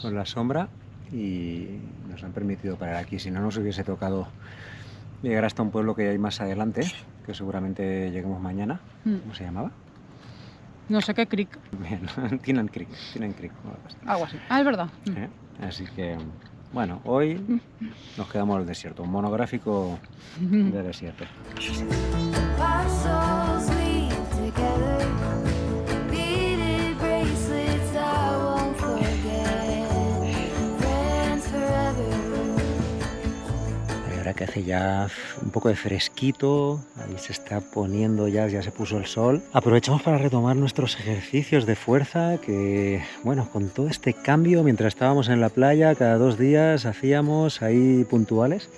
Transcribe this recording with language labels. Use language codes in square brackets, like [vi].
[es] con la sombra y nos han permitido parar aquí, si no nos hubiese tocado llegar hasta un pueblo que hay más adelante, que seguramente lleguemos mañana. Mm. ¿Cómo se llamaba? No sé qué creek. Bien, Tinan Creek, algo así. Algo así. Ah, es verdad. ¿Eh? Así que, bueno, hoy nos quedamos en el desierto, un monográfico de desierto. [en] Our souls weave together. Beaded bracelets I won't forget. Friends forever. [es] Y ahora que hace ya un poco de fresquito, ahí se está poniendo ya se puso el sol, aprovechamos para retomar nuestros ejercicios de fuerza que, bueno, con todo este cambio, mientras estábamos en la playa, cada 2 días hacíamos ahí puntuales.